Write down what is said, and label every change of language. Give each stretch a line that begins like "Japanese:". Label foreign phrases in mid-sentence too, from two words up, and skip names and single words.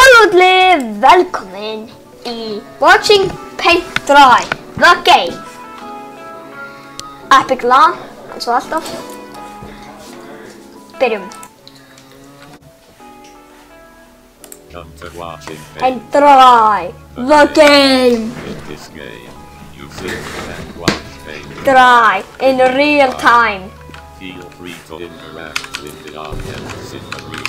Icelandic: allir velkomin í Watching Paint Dry The Game. Epic lag, eins og alltaf. Byrjum.
English: Come to Watching Paint Dry The Game. In this game, you sit and watch paint Dry in real time. Feel free to interact with the objects in the room.